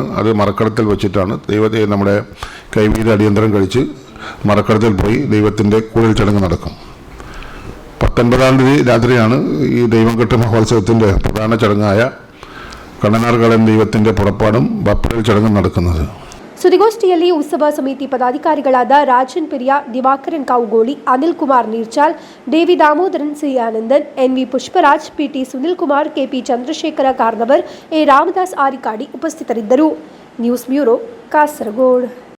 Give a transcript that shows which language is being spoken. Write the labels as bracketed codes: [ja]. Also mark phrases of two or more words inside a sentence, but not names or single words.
[ml] അത് മറക്കടത്തിൽ വെച്ചിട്ടാണ് ദൈവത്തെ നമ്മുടെ കൈവീത അടിയന്തരം കഴിച്ച് മറക്കടത്തിൽ പോയി ദൈവത്തിൻ്റെ കൂടൽ ചടങ്ങ് നടക്കും. 19-ാം തീയതി രാത്രിയാണ് ഈ ദൈവംകെട്ട് മഹോത്സവത്തിൻ്റെ പ്രധാന ചടങ്ങായ കണ്ണനാർ കളൻ ദൈവത്തിൻ്റെ പുറപ്പാടും ബപ്പറൽ ചടങ്ങും നടക്കുന്നത്. [kn] ಸುದ್ದಿಗೋಷ್ಠಿಯಲ್ಲಿ ಉತ್ಸವ ಸಮಿತಿ ಪದಾಧಿಕಾರಿಗಳಾದ ರಾಜನ್ ಪಿರಿಯಾ, ದಿವಾಕರನ್ ಕಾವುಗೋಳಿ, ಅನಿಲ್ ಕುಮಾರ್ ನೀರ್ಚಾಲ್, ದೇವಿ ದಾಮೋದರನ್, ಸಿ ಆನಂದನ್, ಎನ್ವಿ ಪುಷ್ಪರಾಜ್, ಪಿಟಿ ಸುನಿಲ್ ಕುಮಾರ್, ಕೆಪಿ ಚಂದ್ರಶೇಖರ ಕಾರ್ನವರ್, ಎ ರಾಮದಾಸ್ ಆರಿಕಾಡಿ ಉಪಸ್ಥಿತರಿದ್ದರು. ನ್ಯೂಸ್ ಬ್ಯೂರೋ ಕಾಸರಗೋಡು.